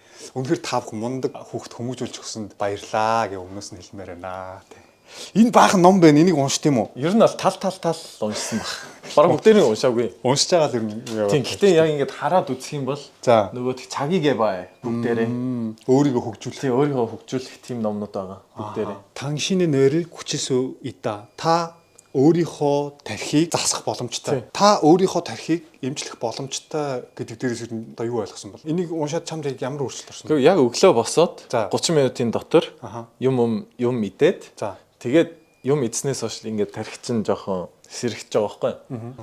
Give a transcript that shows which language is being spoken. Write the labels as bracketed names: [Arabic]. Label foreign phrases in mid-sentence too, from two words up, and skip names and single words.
[Mongolian] Үнэхээр та бүхэн мундаг хүүхд хүмүүжүүлж өгсөнд баярлаа гэж өмнөөс нь хэлмээр байна те. Энэ баахан ном байна. Энийг уншд юм уу? Ер нь бол тал уншсан баг. Бараг бүгдээрээ уншаагүй. Уншиж байгаа л юм. Тийм. Гэхдээ яг ингэж хараад үзэх юм бол за нөгөө цагийг бай бүгдээрээ өөрийгөө хөгжүүлэх. Тийм, өөрийгөө хөгжүүлэх тийм номнууд байгаа бүгдээрээ. [Korean] 당신의 뇌를 고칠 수 있다. [Mongolian] Та өөрийнхөө тархийг засах боломжтой. Та өөрийнхөө тархийг эмчлэх боломжтой гэдэг дээрээс одоо юу ойлгосон бол энийг уншаад чамд ямар өөрчлөлт орсон бэ? Тэгвэл яг өглөө босоод За. 30 минутын дотор юм мэдээд За. тэгээд юм идснээс хойш ингээд тархи чинь жоохон сэрэгч байгаа байхгүй.